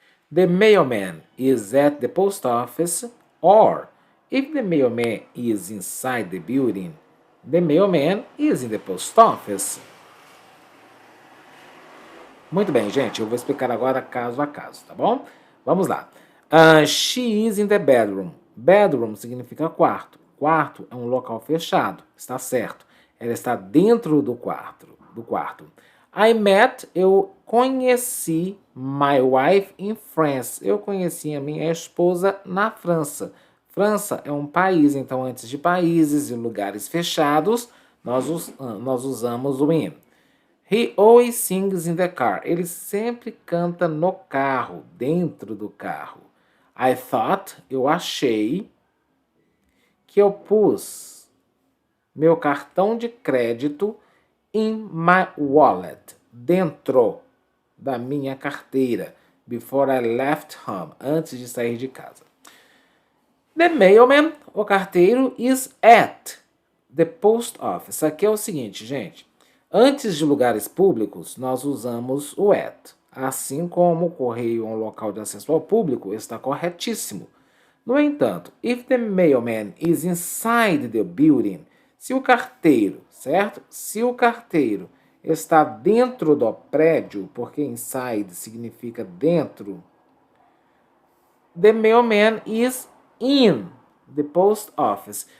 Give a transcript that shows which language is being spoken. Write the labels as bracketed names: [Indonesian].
[English] The mailman is at the post office, or if the mailman is inside the building, the mailman is in the post office. [Portuguese] Muito bem, gente, eu vou explicar agora caso a caso, tá bom? Vamos lá. [English] She is in the bedroom. Bedroom [Portuguese] significa quarto. Quarto é um local fechado, está certo. Ela está dentro do quarto. [English] I met, [Portuguese] eu conheci [English] my wife in France. [Portuguese] Eu conheci a minha esposa na França. França é um país, então antes de países e lugares fechados, nós usamos o in. [English] He always sings in the car. [Portuguese] Ele sempre canta no carro, dentro do carro. [English] I thought, [Portuguese] eu achei, que eu pus meu cartão de crédito [English] in my wallet, [Portuguese] dentro da minha carteira, [English] before I left home, [Portuguese] antes de sair de casa. [English] The mailman, [Portuguese] o carteiro, [English] is at the post office. [Portuguese] Aqui é o seguinte, gente. Antes de lugares públicos, nós usamos o at. Assim como o correio é um local de acesso ao público, está corretíssimo. No entanto, [English] if the mailman is inside the building, [Portuguese] se o carteiro, certo? Se o carteiro está dentro do prédio, porque inside significa dentro, [English] the mailman is in the post office.